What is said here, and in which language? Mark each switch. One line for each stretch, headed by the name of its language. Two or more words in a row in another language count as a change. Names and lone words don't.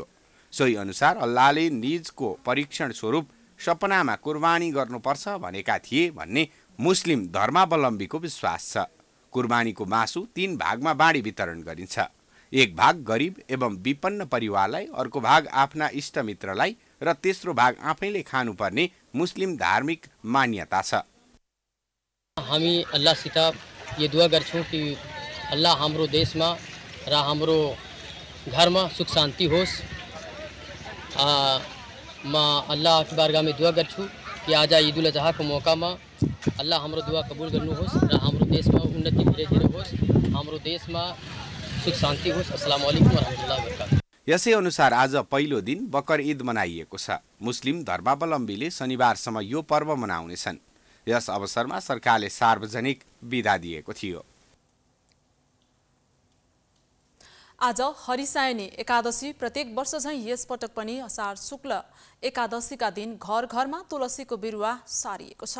Nepali: सोही अनुसार अल्लाहले निजको परीक्षण स्वरूप सपनामा कुर्बानी गर्नुपर्छ भनेका थिए भन्ने मुस्लिम धर्मावलम्बीको विश्वास छ। कुर्बानीको मासु 3 भागमा बाँडी वितरण गरिन्छ। एक भाग गरिब एवं विपन्न परिवारलाई, अर्को भाग आफ्ना इष्टमित्रलाई र तेस्रो भाग आफैले खानुपर्ने मुस्लिम धार्मिक मान्यता छ। हामी अल्लाहसित ये दुआ गर्छौँ कि अल्लाह हाम्रो देशमा र हाम्रो घरमा सुख शान्ति होस्। म
Urdu: अल्लाह की बारगाह में
Nepali: दुआ गर्छु कि आज
Urdu: ईद उल अजहा को मौका में
Nepali: अल्लाह हाम्रो दुआ कबूल गर्नुहोस् र हाम्रो देशमा उन्नति धीरे होस्, हाम्रो देशमा सुख शान्ति होस्।
Arabic: السلام عليكم ورحمة الله وبركاته.
Nepali: यसै अनुसार आज पहिलो दिन बकर ईद मनाइएको छ। मुस्लिम धर्मावलम्बीले शनिबारसम्म यो पर्व मनाउनेछन्। यस अवसरमा सरकारले सार्वजनिक बिदा दिएको थियो। आज हरिसायनी एकादशी प्रत्येक वर्ष झैं यस पटक पनि असार शुक्ल एकादशीका दिन घर घरमा तुलसीको बिरुवा सारिएको छ।